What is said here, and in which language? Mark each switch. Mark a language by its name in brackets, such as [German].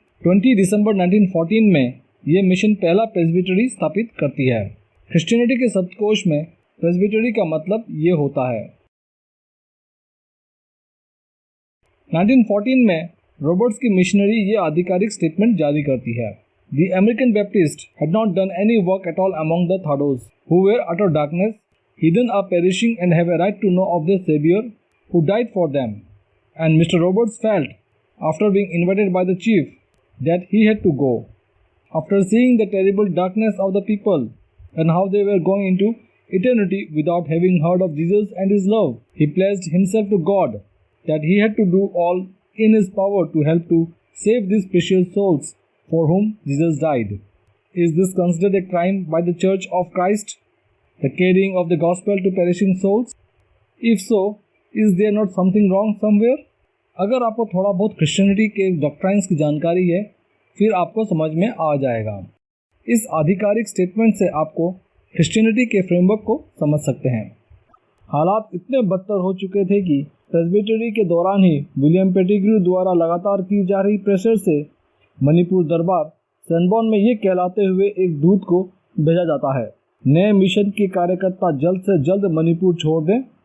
[Hindi] 20 दिसंबर 1914 में ये मिशन पहला प्रेस्बिटरी स्थापित करती है। क्रिश्चियनिटी के शब्दकोश में प्रेस्बिटरी का मतलब ये होता है। 1914 में रॉबर्ट्स की मिशनरी ये आधिकारिक स्टेटमेंट जारी करती है। [English] The American Baptists had not done any work at all among the Thados, who were utter darkness, heathen are perishing and have a right to know of their Savior, who died for them. And Mr. Roberts felt, after being invited by the chief, that he had to go. After seeing the terrible darkness of the people and how they were going into eternity without having heard of Jesus and his love, he pledged himself to God that he had to do all in his power to help to save these precious souls for whom Jesus died. Is this considered a crime by the Church of Christ? the carrying of the gospel to perishing souls? If so, is there not something wrong somewhere? [Hindi] अगर आपको थोड़ा बहुत Christianity के doctrines की जानकारी है, फिर आपको समझ में आ जाएगा। इस आधिकारिक स्टेटमेंट से आपको क्रिश्चियनिटी के फ्रेमवर्क को समझ सकते हैं। हालात इतने बदतर हो चुके थे कि प्रेस्बिटरी के दौरान ही विलियम पेटिग्रू द्वारा लगातार की जा रही प्रेशर से मणिपुर दरबार सैनबॉर्न में ये कहलाते हुए एक दूत को भेजा जाता है, नए मिशन के कार्यकर्ता जल्द से जल्द मणिपुर छोड़ दें।